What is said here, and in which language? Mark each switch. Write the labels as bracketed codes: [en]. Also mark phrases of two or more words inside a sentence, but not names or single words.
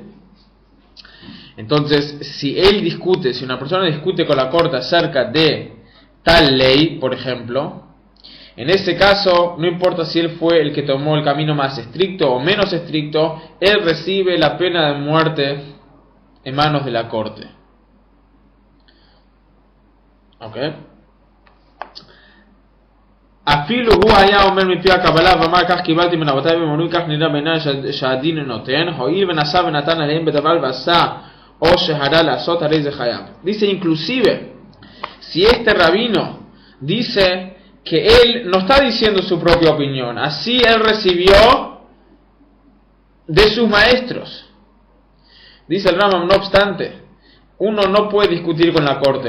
[es] Entonces, si una persona discute con la corte acerca de tal ley, por ejemplo, en ese caso, no importa si él fue el que tomó el camino más estricto o menos estricto, él recibe la pena de muerte en manos de la corte. [he] ¿Ok? אפילו הוא היה אומר מפי הקבלה ואמר כך קיבלתי מן אבותיי ואמרו כך נראה בעיניי שהדין נותן, הואיל ונשא ונתן עליהם בדבר ועשה או שהרה לעשות, הרי זה חייב. [es] Dice, inclusive, si este rabino dice que él no está diciendo su propia opinión, así él recibió de sus maestros. Dice el Rambam, no obstante, uno no puede discutir con la corte.